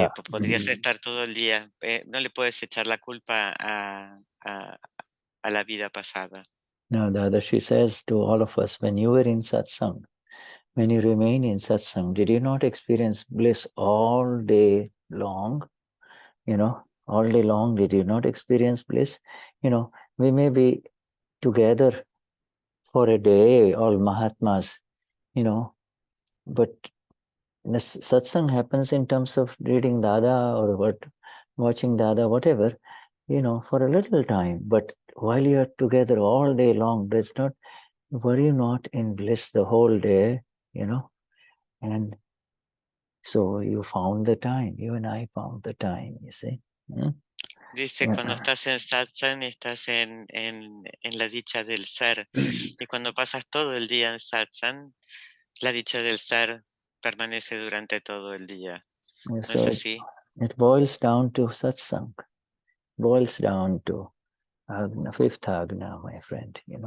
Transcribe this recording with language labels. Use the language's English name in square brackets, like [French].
[Spanish] Podrías estar todo el día. No le puedes echar la culpa a la vida pasada. [English] Now, Dadashri says to all of us, when you were in satsang, when you remain in satsang, did you not experience bliss all day long? All day long, did you not experience bliss? We may be together for a day, all Mahatmas, but satsang happens in terms of reading Dada or watching Dada, whatever, for a little time. But while you're together all day long, were you not in bliss the whole day, and so you found the time, you and I found the time, you see. [Spanish] Dice, cuando estás en satsang, estás en la dicha del ser. Y cuando pasas todo el día en satsang, la dicha del ser permanece durante todo el día. ¿No es así? [English] It boils down to satsang, boils down to agna, fifth agna, my friend,